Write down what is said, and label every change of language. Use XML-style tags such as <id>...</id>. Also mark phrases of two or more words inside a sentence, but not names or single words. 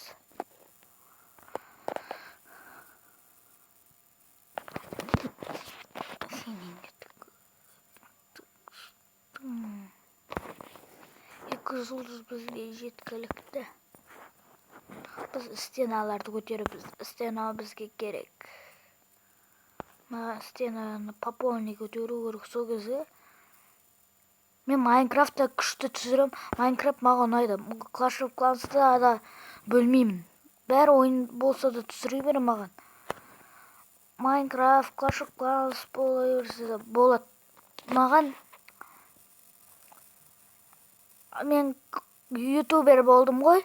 <kk>Екі жұлдыз бізге жеткілікті. Біз стеналарды көтеріп, стена бізге керек. Стенаны пополнить көтеру керек сол кезде. Мен Майнкрафтта күшті түсірем. Майнкрафт маған ұнайды. Clash of Clans'та да бөлмеймін. Бәрі ойын болса да түсіре берем маған. Майнкрафт, Clash of Clans бола берсе де болады. Маған мен ютубер болдым ғой.</kk>